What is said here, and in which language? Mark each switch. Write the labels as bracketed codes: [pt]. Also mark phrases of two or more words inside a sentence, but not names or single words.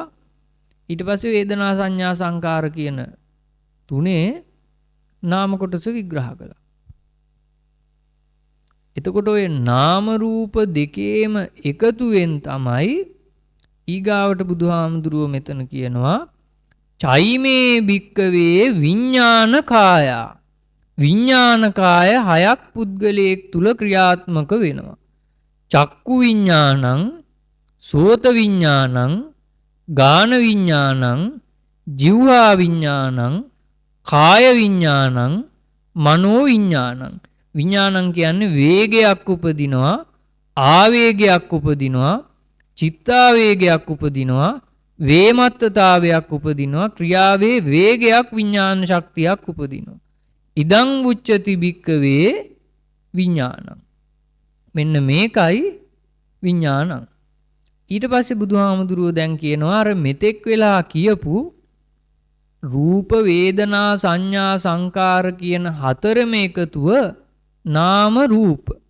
[si] ඊට පස්සේ වේදනා සංඥා සංකාර කියන තුනේ නාම කොටස විග්‍රහ කළා. එතකොට ඔය නාම රූප දෙකේම එකතුවෙන් තමයි ඊගාවට බුදුහාමුදුරුව මෙතන කියනවා [pi] චෛමේ භික්කවේ විඥාන කායා. [si] විඥාන කාය හයක් පුද්ගලයෙක් තුල ක්‍රියාත්මක වෙනවා. [pi] චක්කු විඥානං, සෝත විඥානං, ගාන විඥානං, ජීවහා විඥානං, කාය විඥානං, මනෝ විඥානං. [si] විඥානං කියන්නේ වේගයක් උපදිනවා, ආවේගයක් උපදිනවා, චිත්තාවේගයක් උපදිනවා, වේමත්තතාවයක් උපදිනවා, ක්‍රියාවේ වේගයක් විඥාන ශක්තියක් උපදිනවා. [pi] ඉදං උච්චති භික්කවේ විඥානං. [si] මෙන්න මේකයි විඥානං. ඊට පස්සේ බුදුහාමුදුරුවෝ දැන් කියනවා අර මෙතෙක් වෙලා කියපු රූප වේදනා සංඥා සංකාර කියන හතරම එකතුව නාම රූප.